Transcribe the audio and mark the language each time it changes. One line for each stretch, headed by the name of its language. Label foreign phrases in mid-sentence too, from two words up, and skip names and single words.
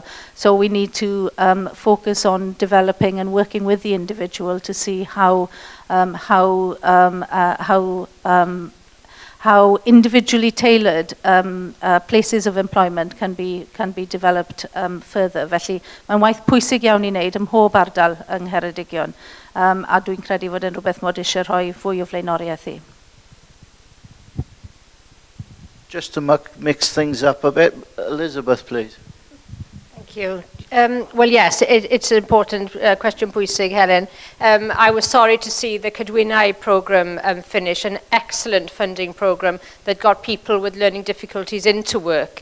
English: So we need to focus on developing and working with the individual to see how individually tailored places of employment can be developed further.
Welsh: Felly, mae'n waith pwysig iawn I wneud ym mhob ardal yng Ngheredigion, a dwi'n credu fod yn rhywbeth mod eisiau rhoi fwy o flaenoriaeth I.
English: Just to mix things up a bit, Elizabeth, please. Thank you. Well, yes, it's an important question, pwysig, Helen. I was sorry to see the Cadwynau programme finish, an excellent funding programme that got people with learning difficulties into work.